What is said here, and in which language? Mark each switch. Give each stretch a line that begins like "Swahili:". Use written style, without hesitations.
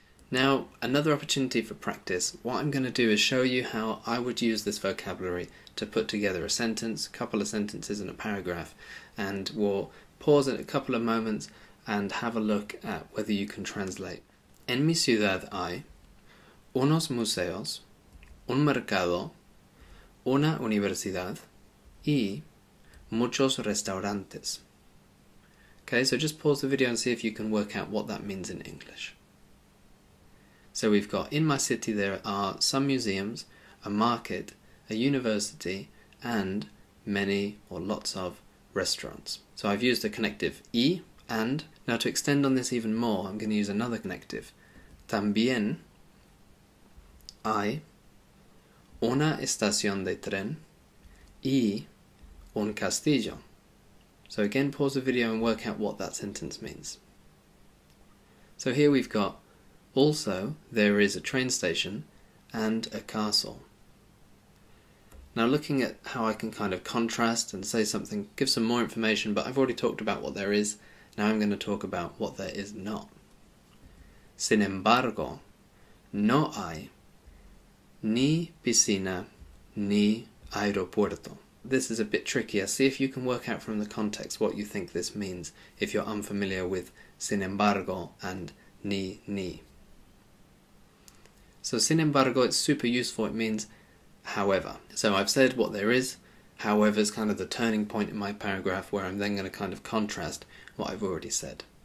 English: Now, another opportunity for practice. What I'm going to do is show you how I would use this vocabulary to put together a sentence, a couple of sentences and a paragraph, and we'll pause it a couple of moments and have a look at whether you can translate.
Spanish: En mi ciudad hay unos museos, un mercado, una universidad y muchos restaurantes.
English: Okay, so just pause the video and see if you can work out what that means in English. So we've got, in my city there are some museums, a market, a university, and many or lots of restaurants. So I've used a connective y, and. Now to extend on this even more, I'm going to use another connective.
Spanish: También hay una estación de tren y un castillo.
English: So again, pause the video and work out what that sentence means. So here we've got, also, there is a train station and a castle. Now looking at how I can kind of contrast and say something, give some more information, but I've already talked about what there is. Now I'm going to talk about what there is not.
Spanish: Sin embargo, no hay ni piscina ni aeropuerto.
English: This is a bit trickier. See if you can work out from the context what you think this means if you're unfamiliar with sin embargo and ni. So sin embargo, it's super useful. It means however. So I've said what there is. However is kind of the turning point in my paragraph where I'm then going to kind of contrast what I've already said.